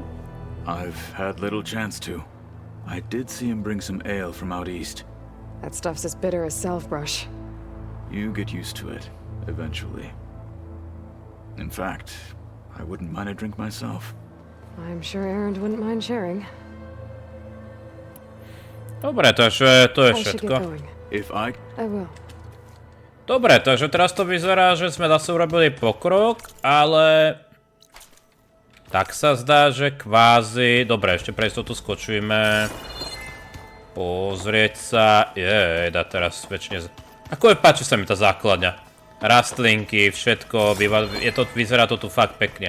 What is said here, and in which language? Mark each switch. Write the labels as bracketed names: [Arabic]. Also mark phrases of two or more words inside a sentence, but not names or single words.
[English] I've had little chance to. I did see him bring some ale from out east. That stuff's as bitter as self-brush. You get used to it, eventually. In fact, I wouldn't mind a drink myself. I'm sure EREND wouldn't mind sharing. [Slovak] Dobre, takže to je [English] I should [Slovak] všetko. [English] get going. I will. [Slovak] Dobre, takže teraz to vyzerá, že sme zase urobili pokrok, ale... Tak sa zdá, že kvázi... Dobre, ešte pre istotu skočujeme. Pozrieť sa... Jejda, teraz väčšine... Ako páči sa mi tá základňa. Rastlinky, všetko, vyzerá to tu fakt pekne.